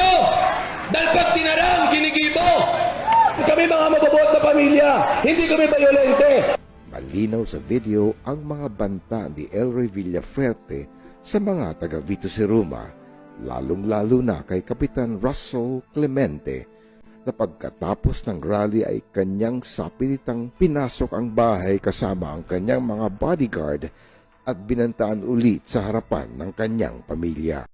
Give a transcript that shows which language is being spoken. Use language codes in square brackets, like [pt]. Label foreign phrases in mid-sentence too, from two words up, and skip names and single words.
[tl] Dahil [bik] pag tinarang, ginigibo. [tl] Kami mga mabubuot na pamilya, hindi kami bayolente. Malinaw sa video ang mga banta ni Elroy Villafuerte sa mga taga Vito Siruma, lalong-lalo na kay Kapitan Russell Clemente, na pagkatapos ng rally ay kanyang sapilitang pinasok ang bahay kasama ang kanyang mga bodyguard at binantaan ulit sa harapan ng kanyang pamilya.